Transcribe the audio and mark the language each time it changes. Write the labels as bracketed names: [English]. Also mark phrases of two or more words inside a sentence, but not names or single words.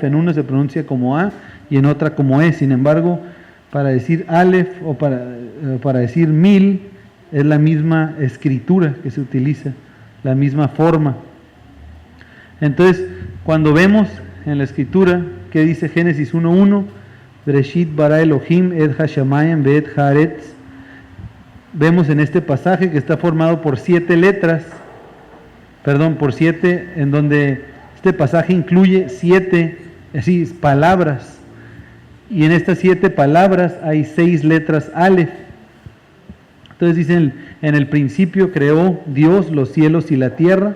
[Spanish] En uno se pronuncia como A y en otra como E. Sin embargo, para decir Aleph o para decir 1000 es la misma escritura que se utiliza, la misma forma. Entonces, cuando vemos en la escritura que dice Génesis 1:1, [Hebrew] בראשית ברא אלהים את השמים ואת הארץ, [Spanish] vemos en este pasaje que está formado por 7 letras, por 7, en donde este pasaje incluye 7 palabras, y en estas 7 palabras hay 6 letras Aleph. Entonces dicen: en el principio creó Dios los cielos y la tierra.